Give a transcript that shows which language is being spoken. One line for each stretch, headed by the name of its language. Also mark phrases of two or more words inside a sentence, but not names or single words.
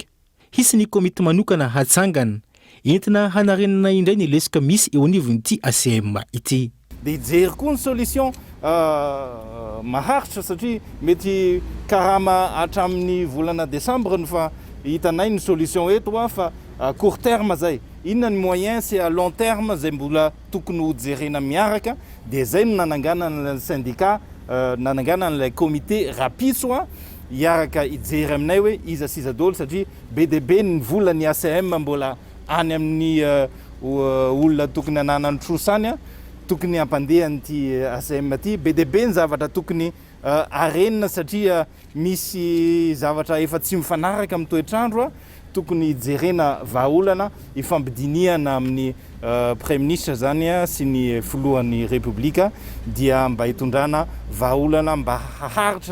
Malagasy: Hisy ny komity manokana hatsangana entina hanarenana indray ny lesika misy eo anivon'ity ACM ity. De hijery koa ny solution maharitra satria mety karama hatramin'ny volana décembre fa hitanay ny solution eto fa
French: court terme
Malagasy: zay. Inona ny moyen
French: c'est à long terme
Malagasy: zay mbola tokony ho jerena miaraka de zay no nanangana ny syndicat nanangana ny comité rapiso hiaraka hijery aminay hoe iza siza dolo satria be de be ny volany ACM mbola any amin'ny olona tokony ananany trosany tokony hampandeha n'ity ACM ty be de be ny zavatra tokony arenina satria misy zavatra efa tsy mifanaraka amin'ny toetrandro tokony hijerena vahaolana ifampidiniana amin'ny
French: premier ministre
Malagasy: zany sy ny filohan'ny republika dia mba hitondrana vahaolana mba haharitra.